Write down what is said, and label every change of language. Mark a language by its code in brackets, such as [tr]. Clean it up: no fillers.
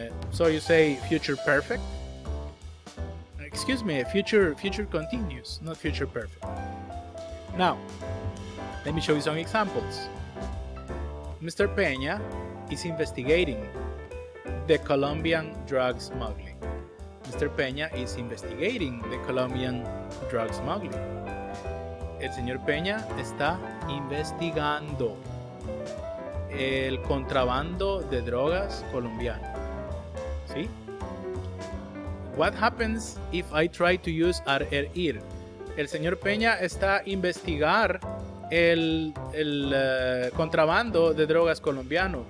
[en] So you say future perfect. Excuse me, future continuous, not future perfect. Now, let me show you some examples. Mr. Peña is investigating the Colombian drug smuggling. Mr. Peña is investigating the Colombian drug smuggling. [es] El señor Peña está investigando el contrabando de drogas colombiano. ¿Sí? [en] What happens if I try to use ir? [es] El señor Peña está investigar el contrabando de drogas colombiano.